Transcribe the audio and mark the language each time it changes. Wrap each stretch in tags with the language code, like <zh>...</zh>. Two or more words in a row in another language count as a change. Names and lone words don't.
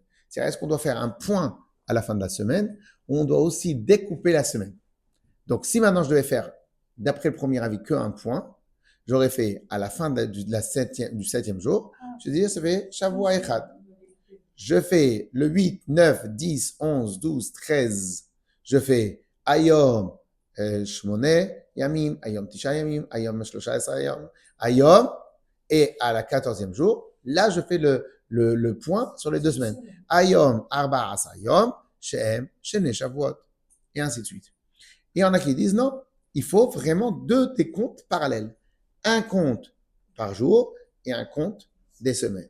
<fr>C'est-à-dire, est-ce qu'on doit faire un point à la fin de la semaine ou on doit aussi découper la semaine? Donc, si maintenant je devais faire, d'après le premier avis, qu'un point, j'aurais fait à la fin du 7e jour, je dirais, ça fait</fr> <he>שבוע אחד.</he> <fr>Je fais le 8, 9, 10, 11, 12, 13.</fr> <he>Je fais היום שמונה ימים, היום תשעה ימים, היום שלושה עשר ימים, היום.</he> <fr>Et à la 14e jour, là, je fais le point sur les 2 semaines.</fr> <he>היום ארבעה עשר יום, שהם, שני שבועות.</he> <fr>Et ainsi de suite. Et il y en a qui disent non, il faut vraiment 2 décomptes parallèles. Un compte par jour et un compte des semaines.</fr>